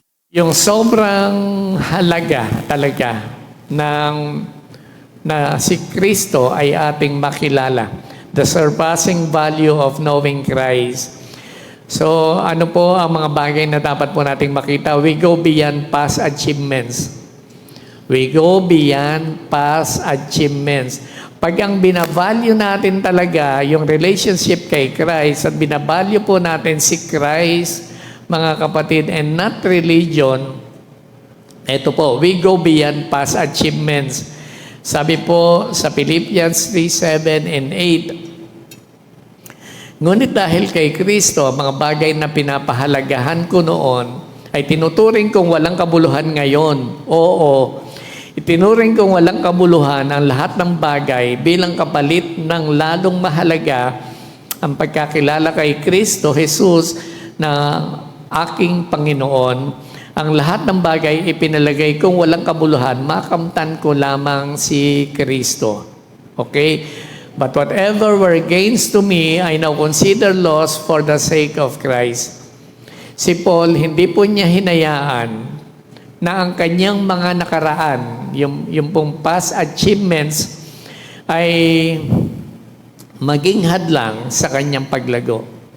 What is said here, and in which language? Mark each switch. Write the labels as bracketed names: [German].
[Filipino] Yung sobrang halaga talaga na si Kristo ay ating makilala. [English] The surpassing value of knowing Christ. [Filipino] So, ano po ang mga bagay na dapat po nating makita? [English] We go beyond past achievements. We go beyond past achievements. [Filipino] Pag ang binavalue natin talaga yung relationship kay Christ at binavalue po natin si Christ, mga kapatid, [English] and not religion, [Filipino] eto po, [English] we go beyond past achievements. [Filipino] Sabi po sa Philippians 3:7 and 8, ngunit dahil kay Kristo, ang mga bagay na pinapahalagahan ko noon ay tinuturing kong walang kabuluhan ngayon. Oo, itinuring kong walang kabuluhan ang lahat ng bagay bilang kapalit ng lalong mahalaga ang pagkakilala kay Kristo Jesus na aking Panginoon. Ang lahat ng bagay ipinalagay kong walang kabuluhan, makamtan ko lamang si Kristo. [English] Okay? But whatever were gains to me, I now consider loss for the sake of Christ. [Filipino] Si Paul, hindi po niya hinayaan na ang kanyang mga nakaraan, yung pong past achievements, ay maging hadlang sa kanyang paglago.